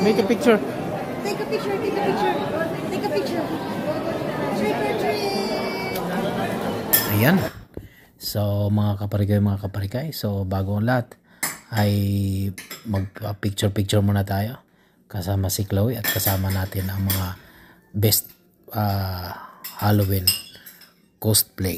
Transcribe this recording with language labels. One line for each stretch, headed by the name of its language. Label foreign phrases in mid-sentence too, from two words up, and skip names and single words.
English: Make a picture. Take a picture, take a picture. Take a picture. Trick or treat.
Filipino: Ayan. So mga kaparikay, so bago ang lahat ay mag-picture muna tayo kasama si Chloe at kasama natin ang mga
English: best Halloween cosplay.